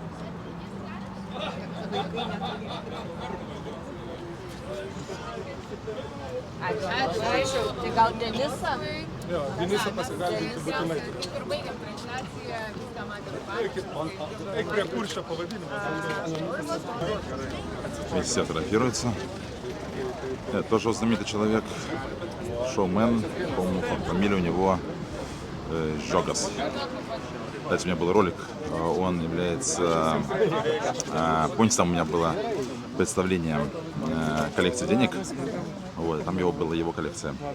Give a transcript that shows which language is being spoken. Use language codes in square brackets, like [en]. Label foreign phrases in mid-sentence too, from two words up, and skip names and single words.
[lt] Ačiū. Tai gal Denisa? Jo, Denisa pasigalinti būtinai. Kur baigiam transliaciją, viską matėm. Eik prie Kuršio паводинimo. [ru] Все фотографируются. Это тоже знаменитый человек, шоумен, по-моему, фамилия у него Жогас. Кстати, у меня был ролик, он является, помните, там у меня было представление коллекции денег, вот, там была его коллекция.